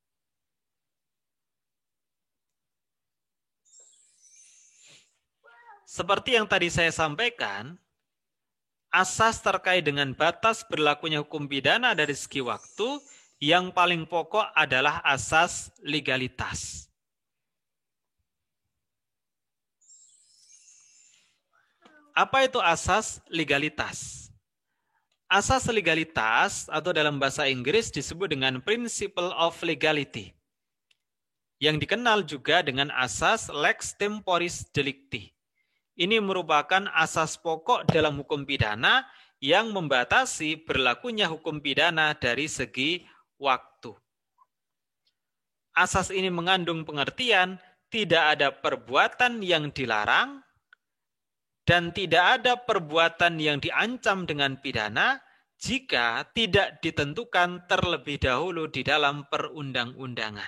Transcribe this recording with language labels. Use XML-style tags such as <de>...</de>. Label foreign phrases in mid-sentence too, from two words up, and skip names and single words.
<id>Seperti yang tadi saya sampaikan, asas terkait dengan batas berlakunya hukum pidana dari segi waktu yang paling pokok adalah asas legalitas. Apa itu asas legalitas? Asas legalitas atau dalam bahasa Inggris disebut dengan</id> <en>principle of legality,</en> <id>yang dikenal juga dengan asas</id> <la>lex temporis delicti.</la> <id>Ini merupakan asas pokok dalam hukum pidana yang membatasi berlakunya hukum pidana dari segi waktu. Asas ini mengandung pengertian tidak ada perbuatan yang dilarang dan tidak ada perbuatan yang diancam dengan pidana jika tidak ditentukan terlebih dahulu di dalam perundang-undangan.</id>